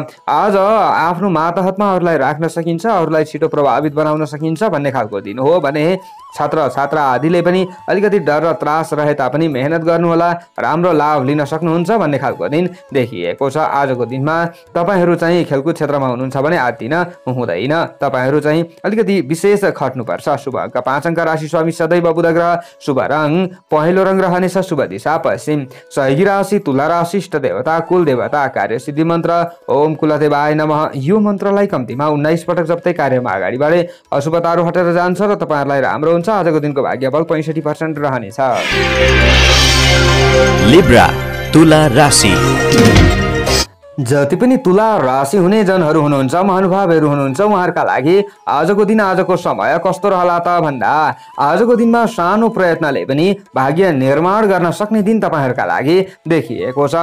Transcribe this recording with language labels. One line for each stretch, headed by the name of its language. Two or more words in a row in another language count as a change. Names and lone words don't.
Nepali: आज आफ्नो मातहतमा अरूलाई राख्न सकिन्छ, अरूलाई छिटो प्रभावित बनाउन सकिन्छ भन्ने खालको दिन हो भने छात्र छात्रा आदिले पनि अलिकति डर र त्रास रहे तापनि मेहनत गर्नुहोला, राम्रो लाभ लिन सक्नुहुन्छ भन्ने खालको दिन देखिएको छ। आजको दिनमा तपाईहरू चाहिँ खेलकुद क्षेत्रमा हुनुहुन्छ भने आज दिन हुँदैन, तपाईहरू चाहिँ अलिकति विशेष खट्नुपर्छ। शुभ अङ्क 5 अङ्क, राशि स्वामी सदैव बुध ग्रह, शुभ रङ पहेँलो रङ रहनेछ, शुभ दिशा पश्चिम। सहयोगी राशि तुला राशि, इष्ट देवता कुल देवता, कार्य सिद्धि मन्त्र
Sanskrit: ओम कुलदेवाय नमः।
Nepali: यो मन्त्रलाई कम्तीमा 19 पटक जप्दै कार्यमा अगाडि बढे अशुभताहरू हटेर जान्छ र तपाईहरूलाई राम्रो हुन्छ। आजको दिनको भाग्यबल 65% रहनेछ। लिब्रा तुला राशि। जति पनि तुला राशि हुने जनहरू हुनुहुन्छ, महानुभावहरू हुनुहुन्छ, उहाँहरूका लागि आजको दिन आजको समय कस्तो रहला त भन्दा आजको दिनमा सानो प्रयत्नले पनि भाग्य निर्माण गर्न सक्ने दिन तपाईहरूका लागि देखिएको छ।